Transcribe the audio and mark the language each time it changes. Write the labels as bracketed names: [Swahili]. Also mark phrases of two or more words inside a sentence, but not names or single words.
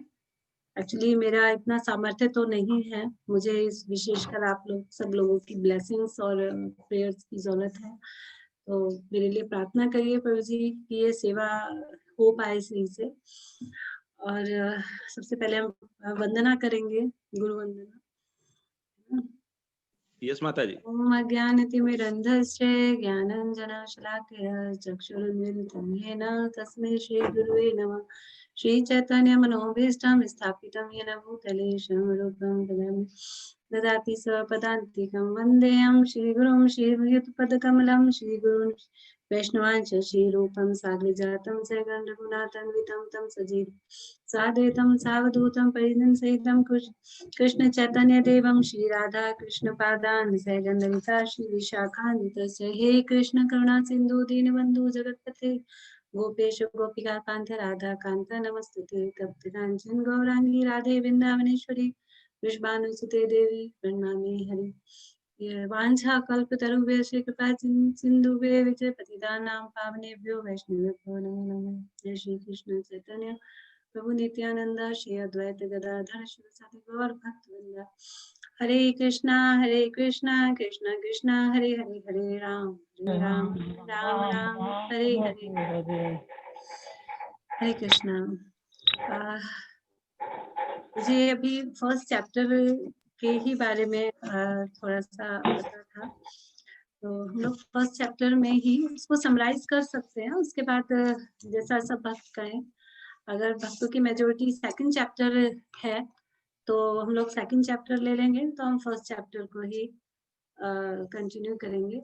[Hindi] एक्चुअली मेरा इतना सामर्थ्य तो नहीं है, मुझे इस विशेषकर आप लोग सब लोगों की ब्लेसिंग्स और प्रेयर्स की जरूरत है। तो मेरे लिए प्रार्थना करिए प्रभु जी कि ये सेवा हो पाए सही से। और सबसे पहले हम वंदना करेंगे, गुरु वंदना। यस माता जी। [Sanskrit] ओम अज्ञानतिमिरन्धस्य ज्ञानाञ्जनशलाकया चक्षुरुन्मिलितं येन तस्मै श्रीगुरुवे नमः। श्रीचैतन्यमनोभीष्टं स्थापितं येन भूतले स्वरूपं ददाति स्वपदान्तिकं वन्देऽहं श्रीगुरुं श्रीयुतपदकमलं श्रीगुरुं वैष्णवांच श्रीरूपं साग्रजातं सगणरघुनाथान्वितं तं सजीवं साद्वैतं सावधूतं परिजनसहितं कृष्ण चैतन्य देवं श्री राधा कृष्ण पादान सैगंधरिता श्री विशाखान्वितस्य हे कृष्ण करुणा सिंधु दीनबंधु जगतपते गोपेश गोपिका कांत राधा कांत नमस्तुते तप्त कांचन गौरांगी राधे वृंदावनेश्वरी वृषभानुसुते देवी प्रणमामि हरि। वांछा कल्पतरुभ्यश्च कृपा सिन्धुभ्यः विजय पतितानां पावनेभ्यो वैष्णवेभ्यो नमो नमः। जय श्री कृष्ण चैतन्य प्रभु नित्यानंद श्री अद्वैत गदाधर शिवसादि गौर भक्तवृंद। हरे कृष्णा कृष्णा कृष्णा हरे हरे, हरे राम राम राम हरे हरे। हरे कृष्णा। [Hindi] मुझे अभी [English] first chapter [Hindi] के ही बारे में थोड़ा सा पता था, तो हम लोग [English] first chapter [Hindi] में ही उसको समराइज कर सकते हैं। उसके बाद जैसा सब भक्त कहें, अगर भक्तों की मेजोरिटी [English] second chapter [Hindi] है तो हम लोग [English] second chapter [Hindi] ले लेंगे, तो हम [English] first chapter [Hindi] को ही कंटिन्यू करेंगे।